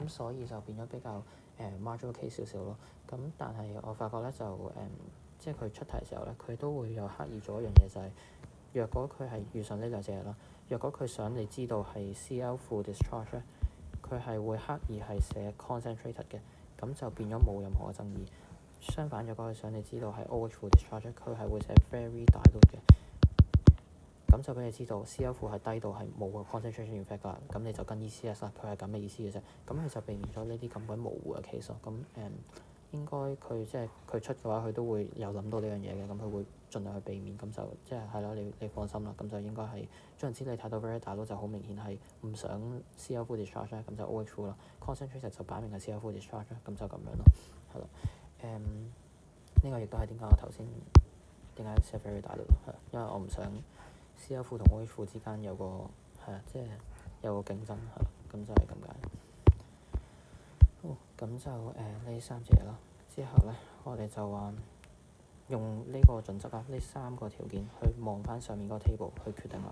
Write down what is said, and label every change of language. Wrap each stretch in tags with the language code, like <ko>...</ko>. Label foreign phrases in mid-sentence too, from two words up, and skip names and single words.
<yue>咁所以就變咗比較</yue> <en>marginal case</en> <yue>少少咯。咁但係我發覺咧就即係佢出題時候咧，佢都會有刻意做一樣嘢，就係若果佢係遇上呢兩隻嘢啦，若果佢想你知道係 Cl 負 discharge 咧， 佢係會刻意係寫 concentrated 嘅，咁就變咗冇任何嘅爭議。相反，如果佢想你知道係 OH 負 discharge，佢係會寫</yue> <en>very dilute</en> <yue>嘅，咁就俾你知道 CL 負係低到係冇個</yue> <en>concentration effect</en> <yue>㗎，咁你就跟 ECS 啦，佢係咁嘅意思嘅啫。咁佢就避免咗呢啲咁鬼模糊嘅 case 咯。咁應該佢即係佢出嘅話，佢都會有諗到呢樣嘢嘅，咁佢會盡量去避免。咁就即係係咯，你放心啦。咁就應該係將之你睇到</yue> <en>very dilute</en> <yue>就好明顯係唔想 CL 負 discharge 咧，咁就 OH 負啦。concentrated 就擺明係 CL 負 discharge，咁就咁樣咯，係咯。呢個亦都係點解我頭先點解寫</yue> <en>very dilute</en> <yue>係，因為我唔想 CL 負同 OH 負之間有個係啊，即係有個競爭係咯，咁就係咁解。好，咁就呢三隻嘢啦。之後咧，我哋就話用呢個準則啦，呢三個條件去望翻上面嗰個 table 去決定啦。</yue>